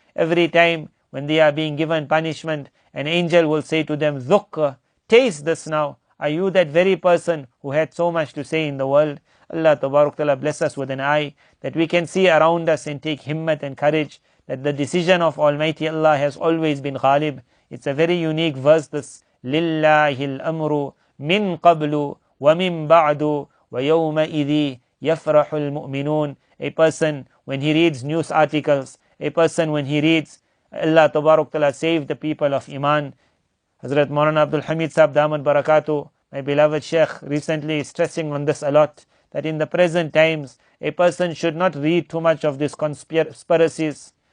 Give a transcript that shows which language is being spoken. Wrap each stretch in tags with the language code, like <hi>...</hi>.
<en>Every time when they are being given punishment, an angel will say to them, ذُقْ, taste this now. Are you that very person who had so much to say in the world? Allah Tabarak Ta'ala bless us with an eye that we can see around us and take himmat and courage that the decision of Almighty Allah has always been ghalib. It's a very unique verse, this</en> <ar>لِلَّهِ الْأَمْرُ مِنْ قَبْلُ وَمِنْ بَعْدُ وَيَوْمَئِذِ يَفْرَحُ الْمُؤْمِنُونَ.</ar> <en>A person when he reads news articles, a person when he reads Allah Tabarak Ta'ala save the people of Iman. Hazrat Moulana Abdul Hamid Sahib Damat Barakatuh, my beloved Sheikh, recently is stressing on this a lot, that in the present times, a person should not read too much of these conspiracies.</en>